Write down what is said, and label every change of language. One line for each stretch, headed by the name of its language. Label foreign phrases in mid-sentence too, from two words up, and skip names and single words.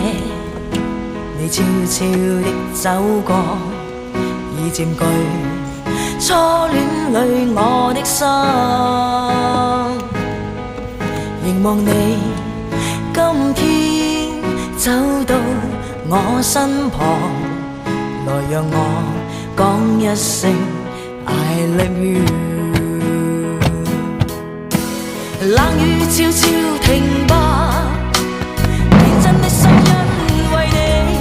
Cantonese: 你悄悄的走過，已佔據初戀裏我的心，凝望你今天走到我身旁，來讓我講一聲
English: I love you。
Cantonese: 冷雨悄悄停吧，天真的心因為你。